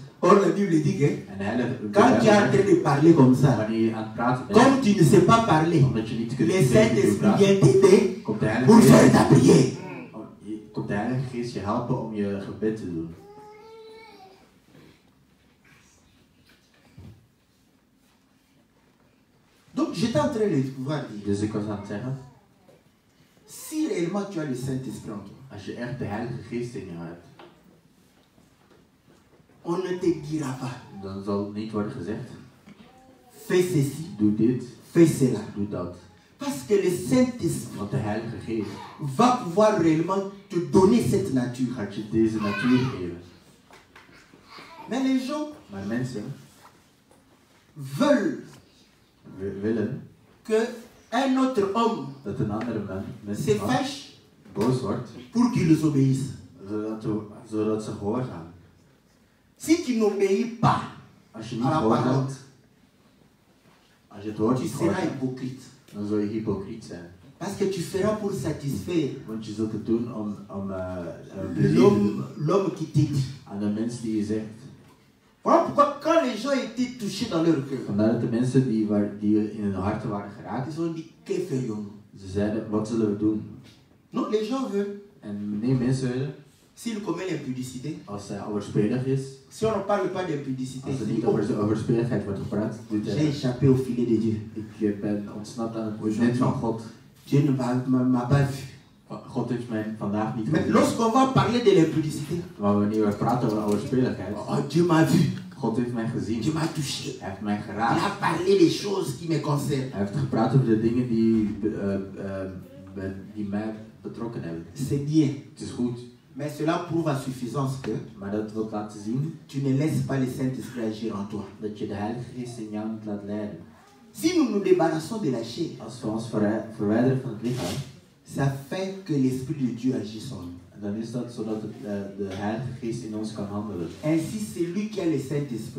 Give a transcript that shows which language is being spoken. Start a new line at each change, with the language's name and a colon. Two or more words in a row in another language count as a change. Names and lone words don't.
French: Or, la Bible dit que
Dutch: En de Heilige
French: quand tu es en train de parler comme ça,
Dutch: wanneer je aan het praten bent,
French: comme tu ne sais pas parler,
Dutch: omdat je niet kunt
French: le Saint-Esprit
Dutch: praten,
French: vient t'aider
Dutch: komt de Heilige
French: pour faire
Dutch: Geest,
French: ta prière.
Dutch: komt de Heilige Geest je helpen om je gebed te doen.
French: Donc, j'étais en train de pouvoir dire,
Dutch: Dus ik was aan het zeggen,
French: si réellement tu as le Saint-Esprit en toi,
Dutch: als je echt de Heilige Geest in je hebt,
French: on ne te dira pas,
Dutch: dan zal het niet worden gezegd,
French: fais ceci,
Dutch: doe dit,
French: fais cela.
Dutch: doe dat.
French: Parce que le Saint-Esprit
Dutch: Want de Heilige Geest
French: va pouvoir réellement te donner cette nature.
Dutch: gaat je deze natuur geven.
French: Mais les gens
Dutch: Maar mensen
French: veulent
Dutch: willen
French: que un autre homme
Dutch: dat een andere
French: se
Dutch: mens
French: fâche
Dutch: boos wordt,
French: pour qu'ils obéissent.
Dutch: zodat ze gehoorzamen.
French: Si tu n'obéis pas
Dutch: Als je niet
French: à la parole,
Dutch: gehoorzaamt, als je het woord
French: tu
Dutch: niet
French: seras
Dutch: gehoorzaamt,
French: hypocrite.
Dutch: dan zul je hypocriet zijn.
French: Parce que tu feras pour satisfaire
Dutch: Want je zult het doen om plezier te doen
French: l'homme qui t'a dit.
Dutch: aan de mensen die je zegt.
French: Voilà pourquoi quand les gens étaient touchés dans leur cœur,
Dutch: Vandaar dat de mensen die in hun harten waren geraakt,
French: ils ont dit, que ferions-nous?
Dutch: ze zeiden, wat zullen we doen?
French: Non, les gens veulent.
Dutch: En nee, mensen willen,
French: S'il commet l'impudicité,
Dutch: als hij overspelig is,
French: si on ne parle pas d'impudicité,
Dutch: als er
French: c'est
Dutch: niet over overspeligheid wordt gepraat, doet
French: j'ai
Dutch: hij,
French: échappé au filet de Dieu.
Dutch: ik ben ontsnapt aan het net van God.
French: Dieu ne m'a pas vu.
Dutch: God heeft mij vandaag niet
French: Mais
Dutch: gezien.
French: lorsqu'on va parler de l'impudicité,
Dutch: Maar wanneer we praten over overspeligheid,
French: oh, Dieu m'a vu,
Dutch: God heeft mij gezien.
French: Dieu m'a touché.
Dutch: Hij heeft mij
French: Il
Dutch: geraakt.
French: a parlé des choses qui me concernent.
Dutch: Hij heeft gepraat over de dingen die mij betrokken hebben.
French: C'est bien.
Dutch: Het is goed,
French: Mais cela prouve à suffisance que
Dutch: maar dat wil laten zien
French: tu ne laisses pas le Saint-Esprit agir en toi.
Dutch: dat je de Heilige Geest in jou niet laat leiden.
French: Si nous nous débarrassons de la chair,
Dutch: Als we ons verwijderen van het lichaam,
French: ça fait que l'Esprit de Dieu agisse en nous.
Dutch: dan is dat zodat de Heilige Geest in ons kan handelen.
French: Ainsi, celui qui a le Saint-Esprit,